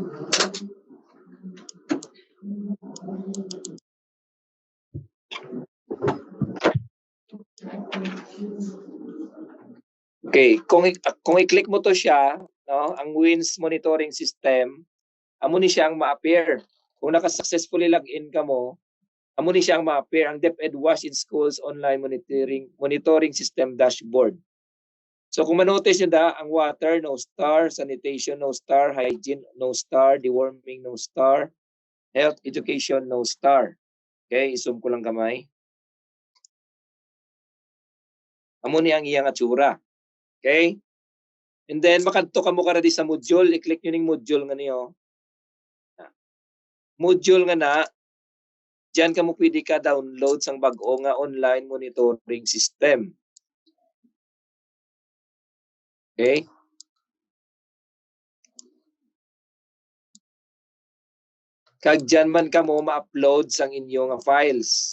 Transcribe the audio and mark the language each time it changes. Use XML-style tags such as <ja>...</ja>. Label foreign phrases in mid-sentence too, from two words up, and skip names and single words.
<hil>Okay, kung i-click mo to siya, no, ang WINS monitoring system, amo ni siya ang ma-appear. Kung naka-successfully login ka mo, amo ni siya ang ma-appear ang DepEd Wash in Schools online monitoring system dashboard.</hil> <en>So</en> <hil>kung ma-notice nyo da, ang</hil> <en>water, no star, sanitation, no star, hygiene, no star, deworming, no star, health education, no star.</en> <hil>Okay, i-zoom ko lang kamay. Amo ni ang iyang atsura. Okay?</hil> <en>And then</en> <hil>makadto kamo kara di sa module, i-click niyo ning module nga niyo. Module nga na diyan kamo pwede ka download sang bag-o nga</hil> <en>online monitoring system.</en> <hil>Okay? Kag diyan man kamo ma-upload sang inyo nga files.</hil>